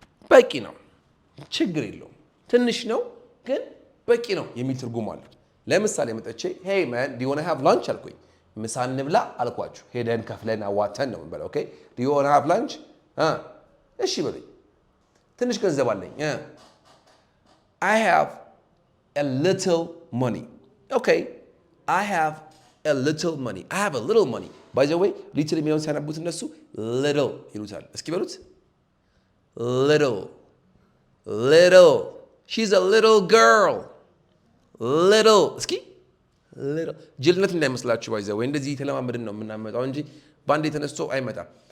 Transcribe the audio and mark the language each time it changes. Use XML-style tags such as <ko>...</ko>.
<am>በቂ ነው፣ ችግር የለውም። ትንሽ ነው ግን በቂ ነው የሚል ትርጉም አለው። ለምሳሌ መጥቼ</am> <en>hey man do you want to have lunch</en> <am>አልኩኝ። ምሳ እንብላ አልኳችሁ። ሄደን ከፍለን አዋተን ነው እንበላ። ኦኬ</am> <en>do you want to have lunch</en> <am>እሺ በሉኝ። ትንሽ ገንዘብ አለኝ</am> <en>I have a little money. okay I have a little money. I have a little money. by the way</en> <am>little የሚለውን ሲያነቡት እነሱ little ይሉታል። እስኪ በሉት little little</am> <en>she's a little girl</en> <am>little እስኪ little ጅልነት እንዳይመስላችሁ ባይዘ ወይ እንደዚህ ተለማመድን ነው የምናመጣው እንጂ ባንዴ ተነስቶ አይመጣም።</am>